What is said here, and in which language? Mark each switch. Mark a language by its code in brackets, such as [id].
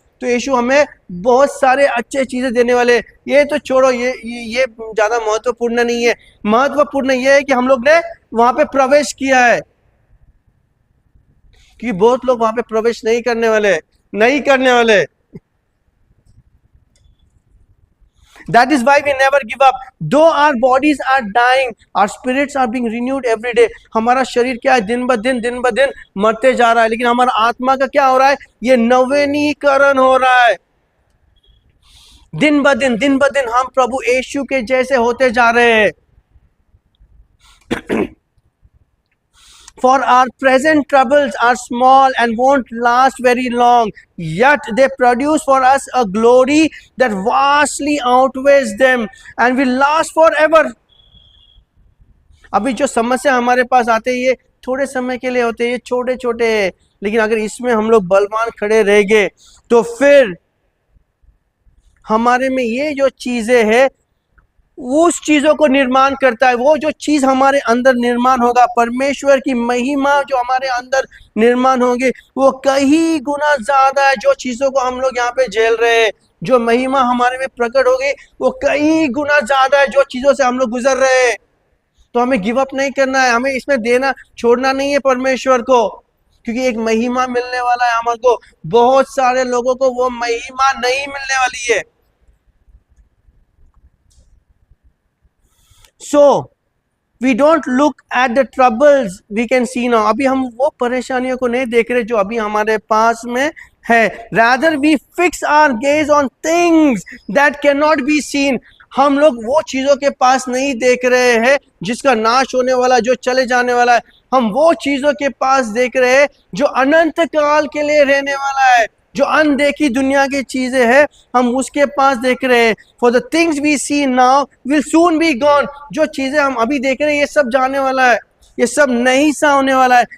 [hi] तो यीशु हमें बहुत सारे अच्छे चीजें देने वाले। ये तो छोड़ो, ये ज्यादा महत्वपूर्ण नहीं है। महत्वपूर्ण ये है कि हम लोग ने वहां पे प्रवेश किया है, कि बहुत लोग वहां पे प्रवेश नहीं करने वाले। [en] That is why we never give up. Though our bodies are dying, our spirits are being renewed every day. [hi] हमारा शरीर क्या है, दिन ब दिन मरते जा रहा है, लेकिन हमारा आत्मा का क्या हो रहा है, ये नवीनीकरण हो रहा है। दिन ब दिन हम प्रभु यीशु के जैसे होते जा रहे हैं। [en] For our present troubles are small and won't last very long, yet they produce for us a glory that vastly outweighs them and will last forever. [hi] अभी जो समस्या हमारे पास आते हैं, ये थोड़े समय के लिए होते हैं, ये छोटे छोटे हैं, लेकिन अगर इसमें हम लोग बलवान खड़े रह गए तो फिर हमारे में ये जो चीजें हैं उस चीजों को निर्माण करता है। वो जो चीज हमारे अंदर निर्माण होगा, परमेश्वर की महिमा जो हमारे अंदर निर्माण होगी, वो कई गुना ज्यादा है जो चीजों को हम लोग यहाँ पे झेल रहे हैं। जो महिमा हमारे में प्रकट होगी वो कई गुना ज्यादा है जो चीजों से हम लोग गुजर रहे हैं। तो हमें गिव अप नहीं करना है, हमें इसमें देना छोड़ना नहीं है परमेश्वर को, क्योंकि एक महिमा मिलने वाला है हमारे को। बहुत सारे लोगों को वो महिमा नहीं मिलने वाली है। [en] So we don't look at the troubles we can see now. [hi] अभी हम वो परेशानियों को नहीं देख रहे जो अभी हमारे पास में है। [en] Rather we fix our gaze on things that cannot be seen. [hi] हम लोग वो चीजों के पास नहीं देख रहे हैं जिसका नाश होने वाला, जो चले जाने वाला है। हम वो चीजों के पास देख रहे हैं जो अनंत काल के लिए रहने वाला है। जो अनदेखी दुनिया की चीजें हैं हम उसके पास देख रहे हैं। [en] For the things we see now will soon be gone. [hi] जो चीजें हम अभी देख रहे हैं ये सब जाने वाला है, ये सब नहीं सा होने वाला है।